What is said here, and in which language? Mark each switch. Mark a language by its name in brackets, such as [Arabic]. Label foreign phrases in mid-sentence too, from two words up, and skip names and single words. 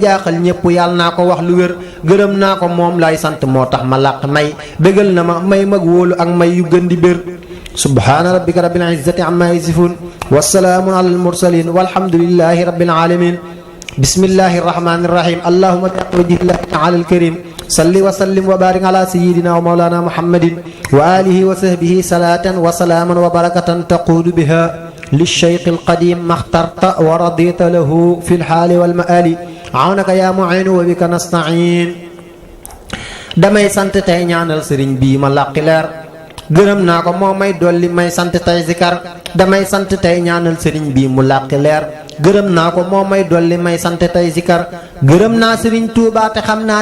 [Wolof] jaaxal ñépp yàlla naa ko wax lu wér gërëm naa ko moom laay sant moo tax ma làq may bégal na ma may mag wóolu ak may yu gën di bér [Arabic] سبحان ربك رب العزة عما يصفون وسلام على المرسلين والحمد لله رب العالمين بسم الله الرحمن الرحيم اللهم بحق وجه الله تعالى الكريم صل وسلم وبارك على سيدنا ومولانا محمد وعلى آله وصحبه صلاة وسلاما وبركة تقود بها للشيخ الخديم ما اخترت ورضيت له في الحال والمآل عونك يا معين وبك نستعين [Wolof] damay sant tey ñaanal sëriñ bii ma làqi leer gërëm naa ko moo may dolli may sant tey zikar damay sant tey ñaanal sëriñ bii mu làqi leer gërëm naa ko moo may dolli may sant tey zikar gërëm naa sëriñ Tuubaa te xam naa